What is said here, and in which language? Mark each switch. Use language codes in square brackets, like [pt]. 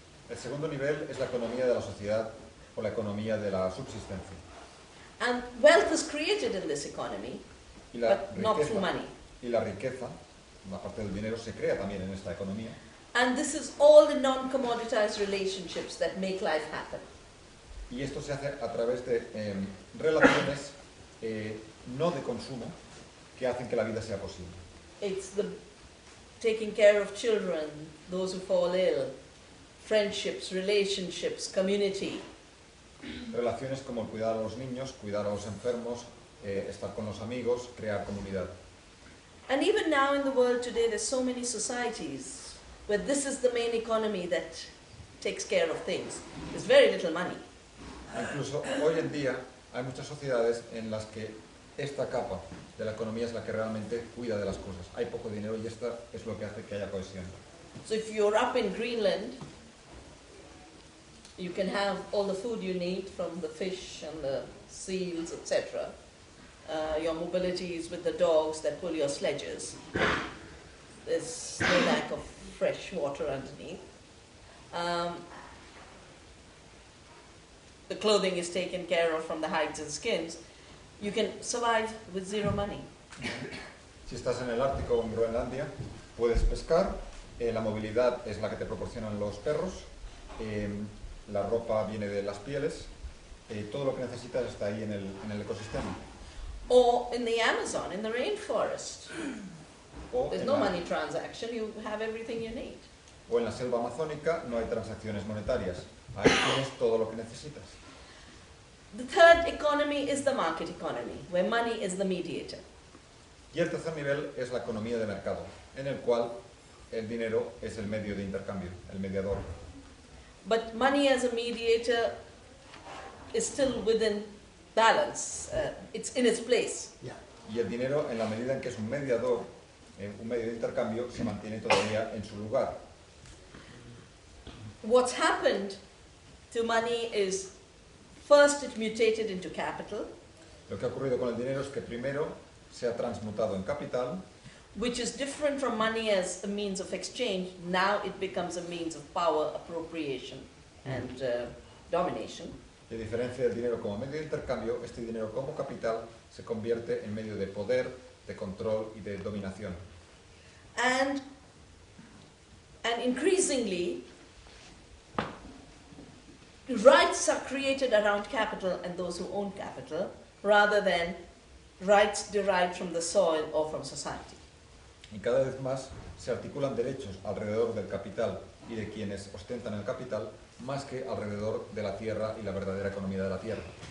[es] El segundo nivel es la economía de la sociedad o la economía de la subsistencia. [en] And wealth is created in this economy, [es] Y la [en] but not through money. [es] y la riqueza, una parte del dinero, se crea también en esta economía. [en] And this is all the non-commoditized relationships that make life happen. [es] Y esto se hace a través de relaciones no de consumo que hacen que la vida sea posible. [en] It's the taking care of children, those who fall ill, friendships, relationships, community. [es] Relaciones como el cuidar a los niños, cuidar a los enfermos, estar con los amigos, crear comunidad. [en] And even now in the world today, there's so many societies where this is the main economy that takes care of things. There's very little money. [es] Incluso hoy en día hay muchas sociedades en las que esta capa de la economía es la que realmente cuida de las cosas. Hay poco dinero y esta es lo que hace que haya cohesión. [en] So if you're up in Greenland, you can have all the food you need from the fish and the seals, etc. Your mobility is with the dogs that pull your sledges. There's no lack of fresh water underneath. The clothing is taken care of from the hides and skins. You can survive with zero money. [es] Si estás en el Ártico o en Groenlandia, puedes pescar, la movilidad es la que te proporcionan los perros, la ropa viene de las pieles, todo lo que necesitas está ahí en el ecosistema. [en] Or in the Amazon, in the rainforest. [es] O [en] There's [es] en, [en] no [es] la, [en] money transaction, you have everything you need. [es] o en la selva amazónica no hay transacciones monetarias, ahí tienes todo lo que necesitas. [en] The third economy is the market economy, where money is the mediator. [es] Y el tercer nivel es la economía de mercado, en el cual el dinero es el medio de intercambio, el mediador. [en] But money as a mediator is still within balance. It's in its place. Yeah. [es] Y el dinero, en la medida en que es un mediador, un medio de intercambio, se mantiene todavía en su lugar. [en] What's happened to money is first it mutated into capital, [es] Lo que ha ocurrido con el dinero es que primero se ha transmutado en capital, [en] which is different from money as a means of exchange. Now it becomes a means of power, appropriation, and domination. [es] y a diferencia del dinero como medio de intercambio, este dinero como capital se convierte en medio de poder, de control y de dominación. [en] And increasingly, rights are created around capital and those who own capital, rather than rights derived from the soil or from society. [es] Y cada vez más se articulan derechos alrededor del capital y de quienes ostentan el capital, más que alrededor de la tierra y la verdadera economía de la tierra.